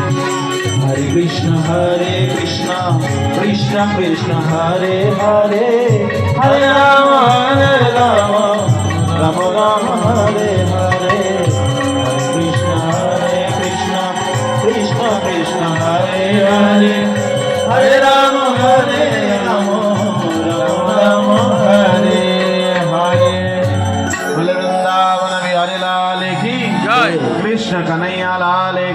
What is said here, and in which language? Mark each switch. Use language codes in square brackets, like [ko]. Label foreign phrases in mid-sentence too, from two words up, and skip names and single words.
[sa] হরে কৃষ্ণ কৃষ্ণ কৃষ্ণ কৃষ্ণ হরে হরে, হরে রাম রাম রাম হরে হরে। হরে কৃষ্ণ কৃষ্ণ কৃষ্ণ কৃষ্ণ হরে হরে, হরে রাম রাম রাম হরে হরে। [hi] बोले वृंदावन बिहारी लाल की जय, कृष्ण कन्हैया लाल की।